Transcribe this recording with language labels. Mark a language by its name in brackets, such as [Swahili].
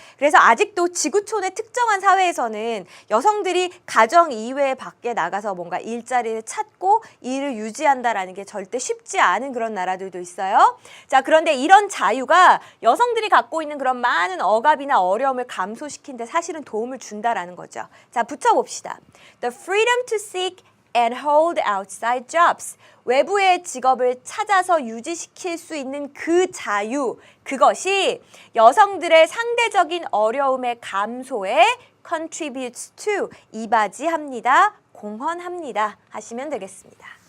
[Korean] 그래서 아직도 지구촌의 특정한 사회에서는 여성들이 가정 이외에 밖에 나가서 뭔가 일자리를 찾고 일을 유지한다라는 게 절대 쉽지 않은 그런 나라들도 있어요. 자, 그런데 이런 자유가 여성들이 갖고 있는 그런 많은 억압이나 어려움을 감소시킨 데 사실은 도움을 준다라는 거죠. 자, 붙여봅시다. [English] The freedom to seek and hold outside jobs. [Korean] 외부의 직업을 찾아서 유지시킬 수 있는 그 자유, 그것이 여성들의 상대적인 어려움의 감소에 [English] contributes to, [Korean] 이바지합니다, 공헌합니다 하시면 되겠습니다.